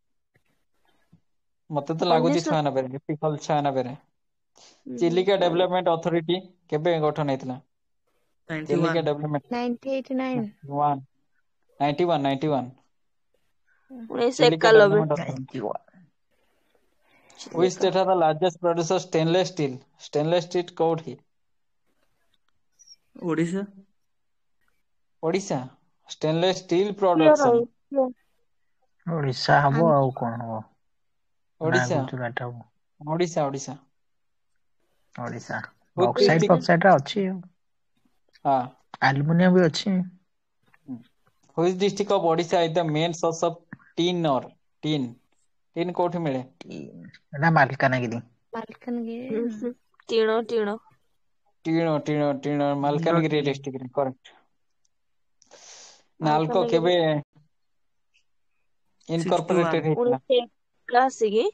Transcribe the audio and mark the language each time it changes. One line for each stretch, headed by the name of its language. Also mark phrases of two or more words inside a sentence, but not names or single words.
Odia: ମତେ ତ ଲାଗୁଛି 1900 96 ଏପିକଲ 96 ରେ। ଚିଲିକା ଡେଭଲପମେଣ୍ଟ ଅଥରିଟି କେବେ ଗଠନ ହେଇଥିଲା? 91 ଚିଲିକା ଡେଭଲପମେଣ୍ଟ 1989 91 ଚିଲିକା 1991 ଡେଭଲପମେଣ୍ଟ ଅଥରିଟି। 91
English: Which
Odia: ଚିଲିକା
English: state has the largest producer stainless steel? Stainless steel
Odia: କୋଉଠି? ଓଡିଶା।
English: ଓଡିଶା stainless steel
Odia: କ୍ଲିୟର ପ୍ରଡକ୍ସନ। ଓଡିଶା ହବ ଆଉ କଣ ହବ ନା ଓଡିଶା ଗୁଜୁରାଟ ହବ। ଓଡିଶା। ଓଡିଶା
English: Which
Odia: ବକ୍ସାଇଡ
English: district?
Odia: ଫକ୍ସାଇଡ ଅଛି ଆଉ। ହଁ। ଆଲୁମିନିୟମ ବି ଅଛି।
English: Which district of Odisha is the main source of tin ore?
Odia: tin କୋଉଠି ମିଳେ? ଏଟା ମାଲକାନଗିରି। ମାଲକାନଗିରି। ଟିଣ ଟିଣ ମାଲକାନଗିରି ଡିଷ୍ଟ୍ରିକ୍ଟରେ କରେକ୍ଟ। ନାଲକୋ ମାଲକାନଗିରି କେବେ ଇନକର୍ପୋରେଟେଡ 61 ହେଇଥିଲା? 1981 କି?